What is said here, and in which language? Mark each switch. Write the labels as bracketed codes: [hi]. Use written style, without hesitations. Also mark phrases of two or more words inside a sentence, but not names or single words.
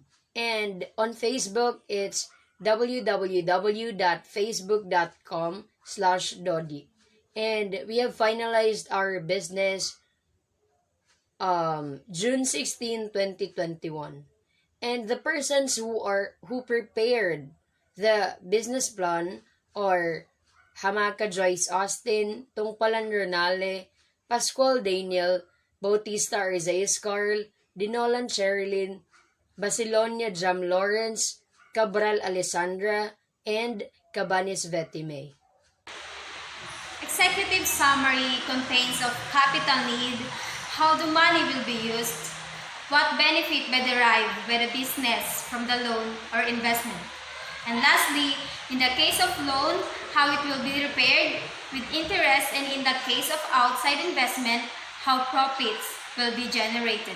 [en] And on Facebook, it's www.facebook.com/dodi. And we have finalized our business June 16, 2021. And the persons who prepared the business plan are Hamaka Joyce Austin, Tungpalan Ronale, Pascual Daniel, Bautista Arzeus Carl, Dinolan Sherilyn, Basilonia Jam Lawrence, Cabral Alessandra, and Cabanis Vetime. Executive summary contains of capital need, how the money will be used, what benefit may derive by the business from the loan or investment. And lastly, in the case of loan, how it will be repaired with interest, and in the case of outside investment, how profits will be generated.